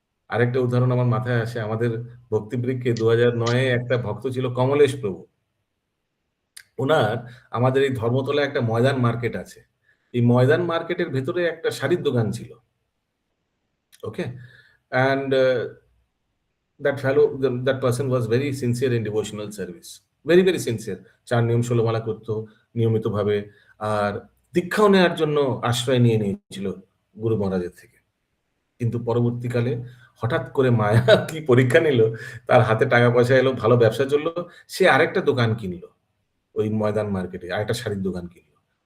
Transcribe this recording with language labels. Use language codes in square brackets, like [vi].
[bn] আরেকটা উদাহরণ আমার মাথায় আসে, আমাদের ভক্তিবৃক্ষে 2009-এ একটা ভক্ত ছিল কমলেশ প্রভু। ওনার আমাদের এই ধর্মতলায় একটা ময়দান মার্কেট আছে। এই ময়দান মার্কেটের ভেতরে একটা শাড়ির দোকান ছিল। [en] Okay, and that person was very sincere in devotional service, very very sincere। [bn] 4 নিয়ম 16 মালা করতো নিয়মিতভাবে, আর দীক্ষাও নেওয়ার জন্য আশ্রয় নিয়ে নিয়েছিল গুরু মহারাজের থেকে। কিন্তু পরবর্তীকালে হঠাৎ করে মায়া কি পরীক্ষা নিল, তার হাতে টাকা পয়সা এলো, ভালো ব্যবসা চললো, সে আরেকটা দোকান কিনলো ওই ময়দান মার্কেটে, আরেকটা শাড়ির দোকান কিনলো।